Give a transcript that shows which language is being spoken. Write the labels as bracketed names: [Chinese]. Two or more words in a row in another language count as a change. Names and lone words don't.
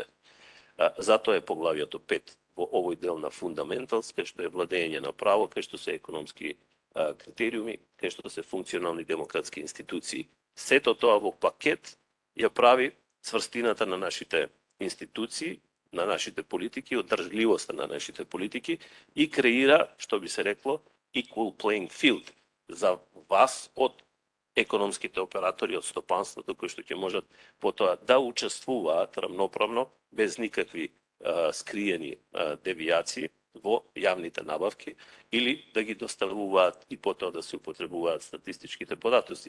[Macedonian] Затоа е поглавието 5 во овој дел на fundamentals, кај што е владење на право, кај што се економски критериуми, кај што се функционални демократски институции. Сето тоа во пакет ја прави цврстината на нашите институции, на нашите политики, одржливоста на нашите политики и креира, што би се рекло, [English] equal playing field [Macedonian] за вас од економските оператори, од стопанството, кои што ќе можат потоа да учествуваат рамноправно, без никакви скриени девијации во јавните набавки или да ги доставуваат и потоа да се употребуваат статистичките податоци.